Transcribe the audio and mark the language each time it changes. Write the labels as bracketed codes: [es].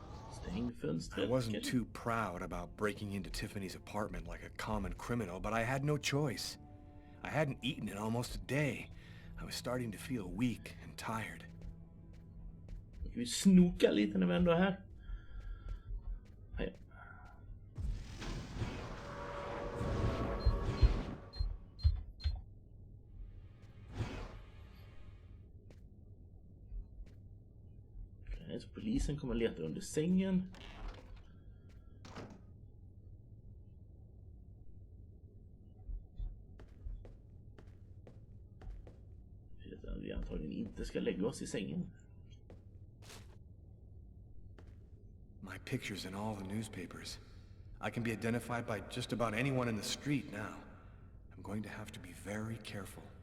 [sv] Stäng fönstret. [en] I wasn't too proud about breaking into Tiffany's apartment like a common criminal, but I had no choice. I hadn't eaten in almost a day. I was starting to feel weak and tired. [sv] Vi snokar lite när vi ändå är här. Hej. Okej, så polisen kommer leta under sängen. Vi antagligen inte ska lägga oss i sängen. [en] My picture's in all the newspapers. I can be identified by just about anyone in the street now. I'm going to have to be very careful.